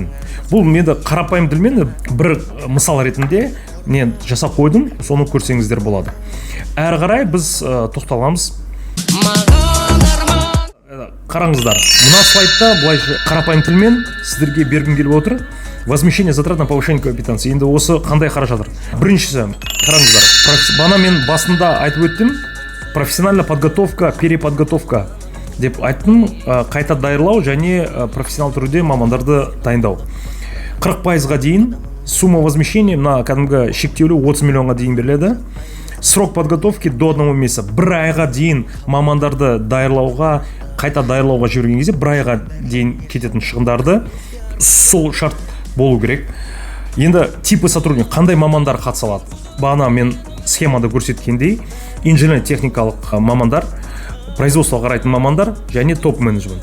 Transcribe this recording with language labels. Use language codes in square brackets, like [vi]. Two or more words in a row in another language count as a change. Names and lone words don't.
[kk] Бұл менде қарапайым тілмен бір мысал ретінде мен жасап қойдым, соны көрсеңіздер болады. Әрі қарай біз тоқталамыз. Қараңыздар, мына слайдта бұлайша қарапайым тілмен сіздерге бергім келіп отыр. [ru] Возмещение затрат на повышение компетенции. [kk] Енді осы қандай қаражат? Біріншісі, қараңыздар, бана мен басында айтып өттім, [ru] профессиональная подготовка, переподготовка [kk] деп айттым, қайта даярлау және профессионал түрде мамандарды дайындау. 40%-ға дейін [ru] сумма возмещения [kk] мына кәдімгі шектеулі 30 миллионға дейін беріледі. [ru] Срок подготовки до 1 месяца. [kk] Бір айға дейін мамандарды даярлауға, қайта даярлауға жіберген кезде бір айға дейін кететін шығындарды сол шарт болу керек. Енді типі сотрудник, қандай мамандар қатыса алады? Бағана мен схемада көрсеткендей, инженер-техникалық мамандар, производствоға қарайтын мамандар және топ менеджмент.